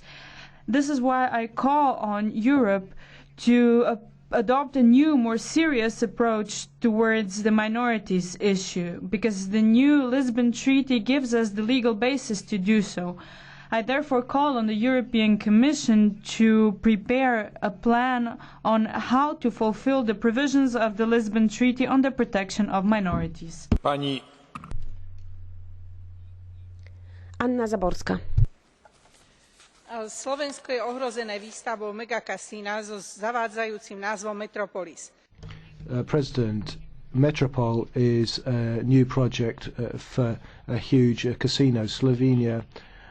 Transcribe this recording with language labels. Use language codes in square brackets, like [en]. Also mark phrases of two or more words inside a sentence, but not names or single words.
[en] This is why I call on Europe to adopt a new, more serious approach towards the minorities issue, because the new Lisbon Treaty gives us the legal basis to do so. I therefore call on the European Commission to prepare a plan on how to fulfill the provisions of the Lisbon Treaty on the protection of minorities. [sk] Pani Anna Zaborska. Slovensko je ohrozené výstavbou megakasína so zavádzajúcim názvom Metropolis. [en] President, Metropol is a new project for a huge casino. Slovenia